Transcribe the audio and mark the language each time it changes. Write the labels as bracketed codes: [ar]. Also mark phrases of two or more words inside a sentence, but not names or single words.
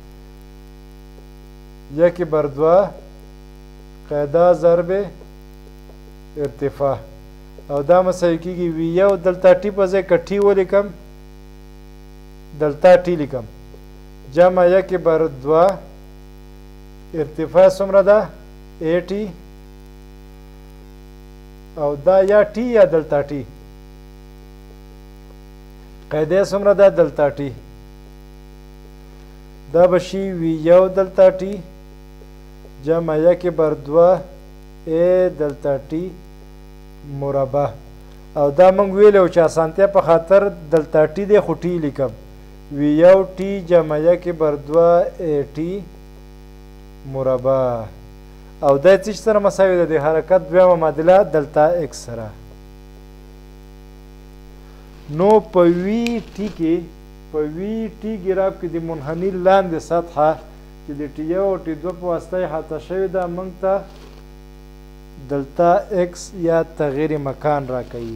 [ps] 1/2 قاعده ضرب ارتفاع او دا مساوي کیږي وی 1 دلتا ټي په ځای که ټي ولیکم دلتا ټي لیکم جمع 1/2 ارتفاع څومره ده؟ 80 او دا یا ټي یا دلتا ټي. قاعده څومره ده؟ دلتا ټي. دا به شي وي یو دلتا ټي جمع یک بر دوه ا دلتا ټي مربع. او دا موږ ویلو چې اسانتیا په خاطر دلتا ټي دی خو ټي لیکم. وی یو ټي جمع یک بر دوه ا ټي مربع. او دا څه سره مساوي ده؟ د حرکت دویمه معادله دلتا اکس سره. نو په وی ټي کې په وی ټي ګراف کې د منحني لاندې سطحه چې د ټي یو او ټي دوه په واسطه یې احاطه شوې ده موږ ته دلتا اکس یا تغیر مکان راکوي.